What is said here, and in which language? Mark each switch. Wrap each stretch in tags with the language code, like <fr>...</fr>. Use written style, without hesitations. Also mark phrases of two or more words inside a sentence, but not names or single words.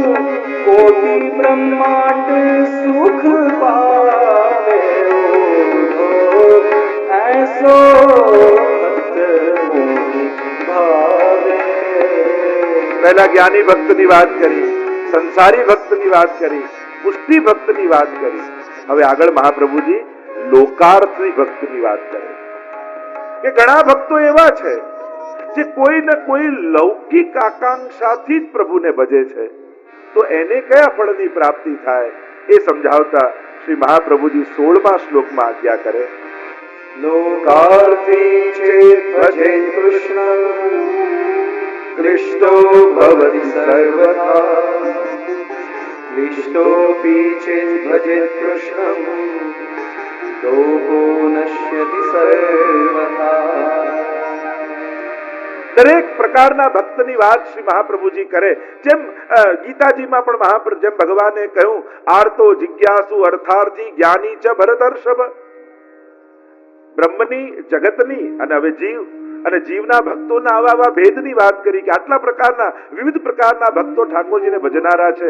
<bra>कोटि ब्रह्मांड सुख पावे ओधो, ऐसो भक्त मोहि भावे।</bra> <gu>પહેલા જ્ઞાની ભક્તની વાત કરી, સંસારી ભક્તની વાત કરી, પુષ્ટિ ભક્તની વાત કરી. હવે આગળ મહાપ્રભુજી લોકાર્થી ભક્તની વાત કરે કે ઘણા ભક્તો એવા છે જે કોઈ ને કોઈ લૌકિક આકાંક્ષાથી જ પ્રભુને ભજે છે, તો એને કયા ફળની પ્રાપ્તિ થાય એ સમજાવતા શ્રી મહાપ્રભુજી 16મા શ્લોકમાં આજ્ઞા કરે.</gu> <sa>लोकार्थी चेत् भजेत् कृष्णं, क्लिष्टो भवति सर्वथा। क्लिष्टोऽपि चेत् भजेत् कृष्णं, लोको नश्यति सर्वथा।</sa> <gu>દરેક પ્રકારના ભક્તની વાત શ્રી મહાપ્રભુજી કરે. જેમ ગીતાજીમાં પણ જેમ ભગવાને કહ્યું</gu> <sa>आर्तो जिज्ञासु अर्थार्थी ज्ञानी च भरतर्षभ.</sa> <gu>બ્રહ્મની, જગતની અને હવે જીવ અને જીવના ભક્તોના આવા ભેદની વાત કરી કે આટલા પ્રકારના વિવિધ પ્રકારના ભક્તો ઠાકોરજીને ભજનારા છે.</gu>